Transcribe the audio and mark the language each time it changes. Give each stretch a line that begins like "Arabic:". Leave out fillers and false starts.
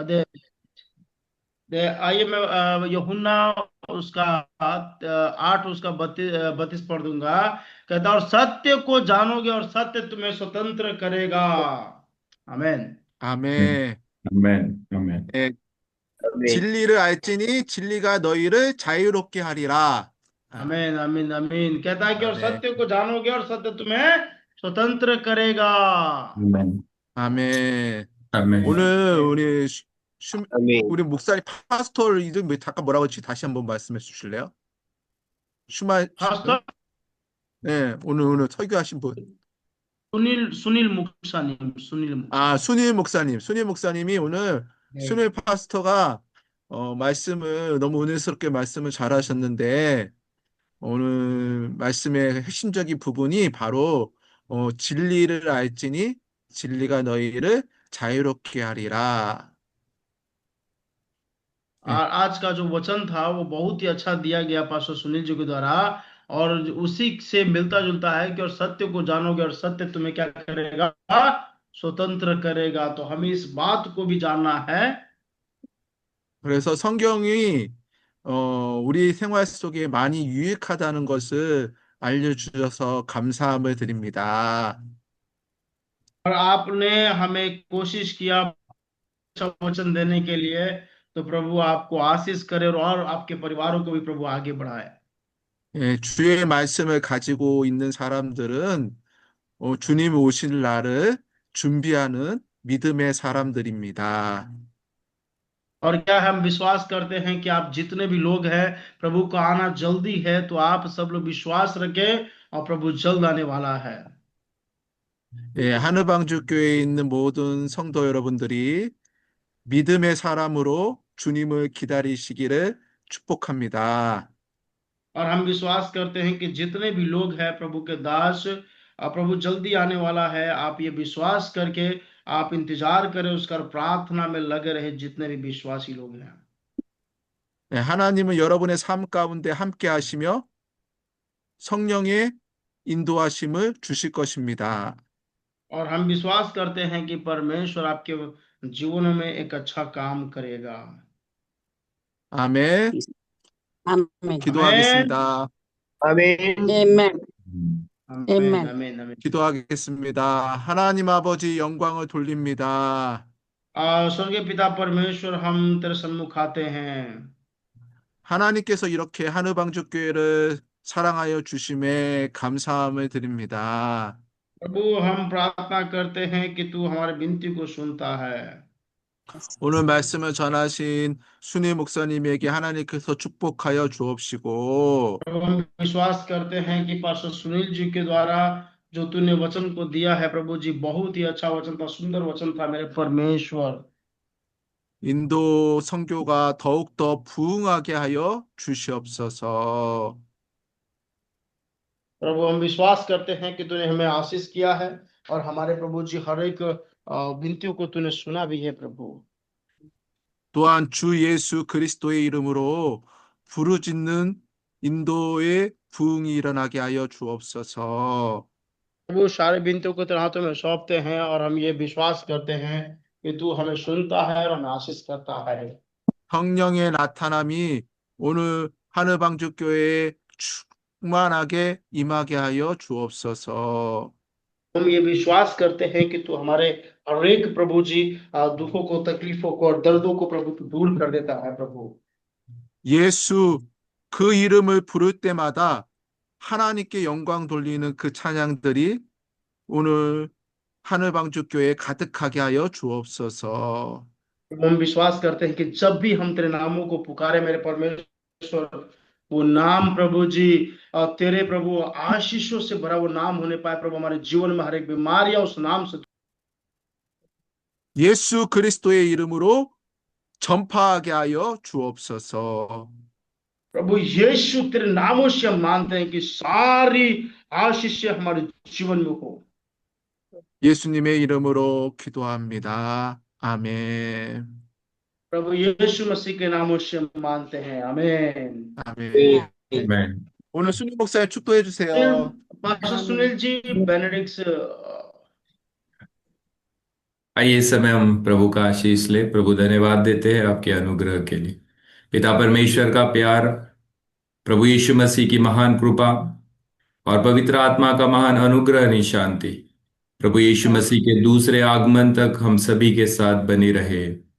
Korean: 네, 네,
Hindi: आइए मैं यूहन्ना उसका 8 उसका 32 पढ़ दूंगा। कहता और सत्य को जानोगे और सत्य तुम्हें स्वतंत्र करेगा। आमेन।
Korean: 아멘. 아멘, 아멘. 예, 아멘. 진리를 알지니 진리가 너희를 자유롭게 하리라. 아,
Hindi: आमीन आमीन आमीन। कहता है कि और
Korean: 아멘.
Hindi: सत्य को जानोगे और सत्य तुम्हें स्वतंत्र करेगा।
Korean: 아멘, 아멘. 아멘. 오늘 아멘. 우리 목사님 파스토 이름 잠깐 뭐라고 했지? 다시 한번 말씀해 주실래요?
Hindi: पास्टर
Korean: 네, 오늘 설교하신 분.
Hindi: सुनील मुक्सानी सुनील
Korean: 아,
Hindi: मुक्सानी।
Korean: 순일 목사님이 오늘 네, 순일 파스터가 말씀을 너무 은혜스럽게 말씀을 잘하셨는데 오늘 말씀의 핵심적인 부분이 바로 진리를 알지니 진리가 너희를 자유롭게 하리라. 예.
Hindi: आज का जो वचन था वो बहुत ही अच्छा दिया गया पास्टर सुनील जी के द्वारा। और उसी से मिलता जुलता है कि और सत्य को जानोगे और सत्य तुम्हें क्या करेगा, स्वतंत्र करेगा। तो हमें इस बात को भी जानना है।
Korean: 그래서 성경이 우리 생활 속에 많이 유익하다는 것을 알려주셔서 감사함을 드립니다.
Hindi: और आपने हमें कोशिश किया अच्छा वचन देने के लिए। तो प्रभु आपको आशीष करे और आपके परिवारों को भी प्रभु आगे बढ़ाए।
Korean: 예, 주의 말씀을 가지고 있는 사람들은 주님 오실 날을 준비하는 믿음의 사람들입니다.
Hindi: और क्या हम विश्वास करते हैं कि आप जितने भी लोग हैं, प्रभु का आना जल्दी है। तो आप सब लोग विश्वास रखें और प्रभु जल्द आने वाला है।
Korean: 예, 하느방주 교회에 있는 모든 성도 여러분들이 믿음의 사람으로 주님을 기다리시기를 축복합니다.
Hindi: और हम विश्वास करते हैं कि जितने भी लोग हैं प्रभु के दास, प्रभु जल्दी आने वाला है। आप ये विश्वास करके आप इंतजार करें उसका, और प्रार्थना में लगे रहे जितने भी विश्वासी लोग हैं।
Korean: 네, 하나님은 여러분의 삶 가운데 함께 하시며 성령의 인도하심을 주실 것입니다.
Hindi: और हम विश्वास करते हैं कि परमेश्वर आपके जीवन में एक अच्छा काम करेगा।
Korean: 아멘. 아멘. 기도하겠습니다. 아멘. 아멘.
Hindi: आमीन
English: Amen.
Hindi: आमीन आमीन।
Korean: 기도하겠습니다. 하나님 아버지 영광을 돌립니다.
Hindi: स्वर्गीय पिता परमेश्वर, हम तेरे सन्मुख आते हैं।
Korean: 하나님께서 이렇게 하느방주 교회를 사랑하여 주심에 감사함을 드립니다.
Hindi: प्रभु हम प्रार्थना करते हैं कि तू हमारी विनती को सुनता है।
Korean: 오늘 말씀을 전하신 순희 목사님에게 하나님께서 축복하여 주옵시고
Hindi: प्रभु हम विश्वास करते हैं कि पास्टर सुनील जी के द्वारा जो तूने वचन को दिया है, प्रभु जी बहुत ही अच्छा वचन था, सुंदर वचन था मेरे परमेश्वर।
Korean: 인도 선교가 더욱더 부흥하게 하여 주시옵소서.
Hindi: प्रभु हम विश्वास करते हैं कि तूने हमें आशीष किया है और हमारे प्रभु जी हर एक विनतियों को तूने सुना भी है प्रभु।
Korean: 또한 주 예수 그리스도의 이름으로 부르짖는 인도의 부흥이 일어나게 하여 주옵소서.
Hindi: प्रभु सारे विनतियों को तेरे हाथों में सौंपते हैं और हम ये विश्वास करते हैं कि तू हमें सुनता है और हमें आशीष करता है।
Korean: 성령의 나타남이 오늘 하느방주 교회에 충만하게 임하게 하여 주옵소서.
Hindi: हम ये विश्वास करते हैं कि तू हमारे हर एक प्रभु जी दुखों को, तकलीफों को और दर्दों को प्रभु तू दूर कर देता है प्रभु।
Korean: 예수 그 이름을 부를 때마다 하나님께 영광 돌리는 그 찬양들이 오늘 하늘방주 교회에 가득하게 하여 주옵소서.
Hindi: हम विश्वास करते हैं कि जब भी हम तेरे नामों को पुकारे मेरे परमेश्वर, वो नाम प्रभु जी तेरे प्रभु आशीषों से भरा वो नाम होने पाए प्रभु। हमारे जीवन में हर एक बीमारियां उस नाम से
Korean: 예수 그리스도의 이름으로 전파하게 하여 주옵소서.
Hindi: प्रभु यीशु तेरे नामों से हम मानते हैं कि सारी आशीष हमारे जीवन में हो।
Korean: 예수님의 이름으로 기도합니다. 아멘.
Hindi: प्रभु यीशु मसीह के नामों से हम मानते हैं, आमीन।
Korean: 아멘.
English: Amen.
Korean: 오늘 순임 목사님 축도해 주세요.
Hindi: पास्टर सुनील जी बेनेडिक्स आइए इस समय हम प्रभु का आशीष ले। प्रभु धन्यवाद देते हैं आपके अनुग्रह के लिए। पिता परमेश्वर का प्यार, प्रभु यीशु मसीह की महान कृपा और पवित्र आत्मा का महान अनुग्रह नि शांति प्रभु यीशु मसीह के दूसरे आगमन तक हम सभी के साथ बनी रहे।